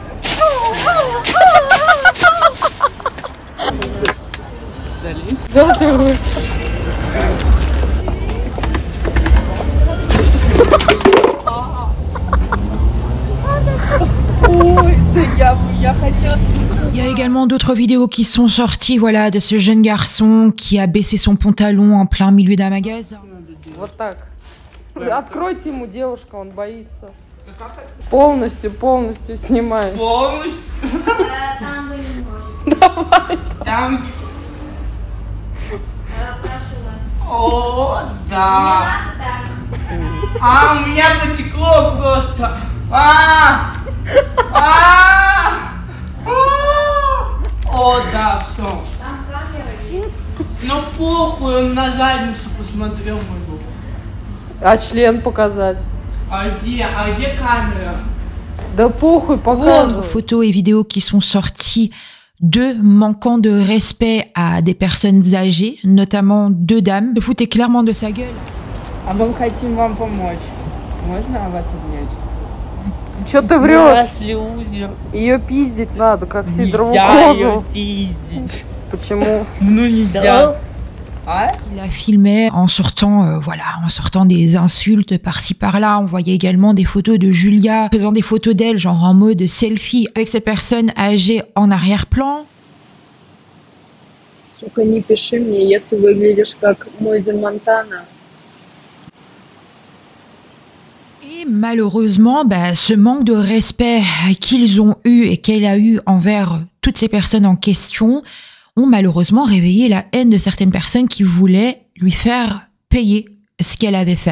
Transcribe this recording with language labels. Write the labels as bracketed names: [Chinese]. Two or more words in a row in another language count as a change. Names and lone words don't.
[Russian] Залезь. Да, давай. Ой, да я хотела... [French] Il y a également d'autres vidéos qui sont sorties, voilà, de ce jeune garçon qui a baissé son pantalon en plein milieu d'un magasin. [Russian] Вот так. Откройте ему, девушка, он боится. Полностью снимай. Полностью? Там вы не можете. Давай. Там... Прошу вас. О, да. Так. У меня потекло просто. О, да, все. Там камера есть. Ну похуй, он на задницу посмотрел мою. А член показать? А где камера? Да похуй, показывай. [French] Photos et vidéos qui sont sorties de manquant de respect à des personnes âgées, notamment 2 dames, se foutaient clairement de sa gueule. [Russian] А мы хотим вам помочь. Можно вас обнять? Че ты врешь? Ее пиздить надо, как сидорову козу. Пиздить. Почему? Ну нельзя. [French] Il la filmait en sortant, en sortant des insultes par-ci par-là. On voyait également des photos de Julia faisant des photos d'elle, genre en mode selfie, avec ces personnes âgées en arrière-plan. [Russian] Сука, не пиши мне, если выглядишь как Мози Монтана. [French] Et malheureusement, ce manque de respect qu'ils ont eu et qu'elle a eu envers toutes ces personnes en question ont malheureusement réveillé la haine de certaines personnes qui voulaient lui faire payer ce qu'elle avait fait.